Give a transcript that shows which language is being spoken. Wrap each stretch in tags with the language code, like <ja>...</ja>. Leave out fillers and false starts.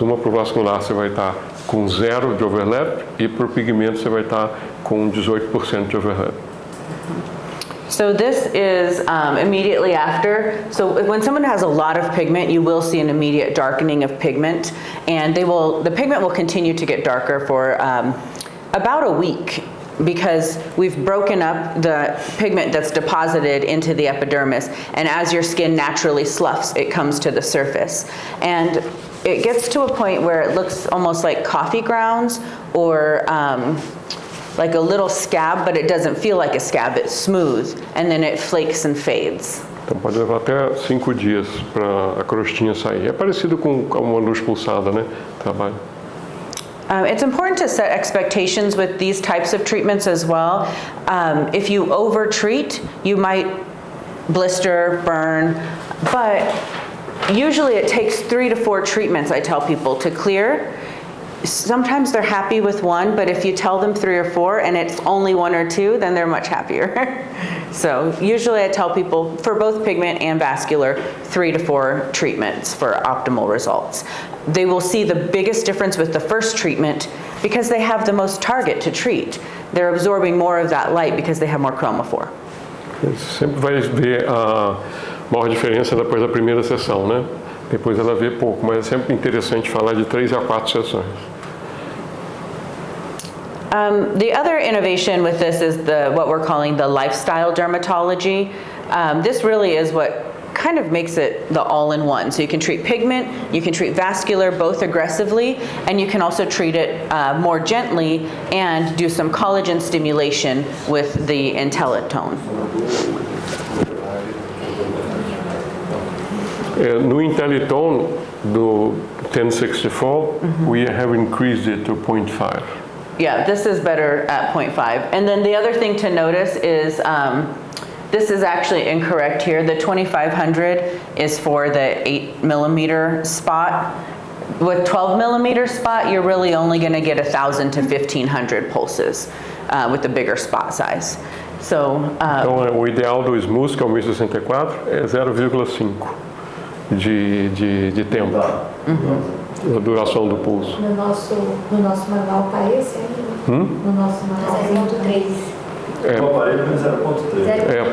<pt>Uma para o vascular você vai estar com 0 de overlap, e para o pigmento você vai estar com 18% de overlap.</pt> <en>So this is immediately after. So when someone has a lot of pigment, you will see an immediate darkening of pigment, and the pigment will continue to get darker for about a week, because we've broken up the pigment that's deposited into the epidermis, and as your skin naturally sloughs, it comes to the surface. And it gets to a point where it looks almost like coffee grounds, or like a little scab, but it doesn't feel like a scab, it's smooth, and then it flakes and fades.</en> <pt>Então pode levar até 5 dias para a crostinha sair. É parecido com uma luz pulsada, né? Trabalho.</pt> <en>It's important to set expectations with these types of treatments as well. If you over-treat, you might blister, burn, but usually it takes 3 to 4 treatments, I tell people, to clear. Sometimes they're happy with one, but if you tell them 3 or 4 and it's only 1 or 2, then they're much happier. So usually I tell people for both pigment and vascular, 3 to 4 treatments for optimal results. They will see the biggest difference with the first treatment because they have the most target to treat. They're absorbing more of that light because they have more chromophore.</en> <pt>Você sempre vai ver a maior diferença depois da primeira sessão, né? Depois ela vê pouco, mas é sempre interessante falar de 3 a 4 sessões.</pt> <en>The other innovation with this is what we're calling the lifestyle dermatology. This really is what kind of makes it the all-in-one. So you can treat pigment, you can treat vascular both aggressively, and you can also treat it more gently and do some collagen stimulation with the Intellitone.</en> <pt>No Intellitone do 1064,</pt> <en>we have increased it to 0.5. Yeah, this is better at 0.5. And then the other thing to notice is this is actually incorrect here. The 2500 is for the 8 millimeter spot. With 12 millimeter spot, you're really only going to get 1,000 to 1,500 pulses with the bigger spot size. So,</en> <pt>então, o ideal do smooth, que é o 1064, é 0,5 de tempo. A duração do pulso. No nosso manual está esse ainda? No nosso manual. 0.3. O aparelho é 0.3.</pt>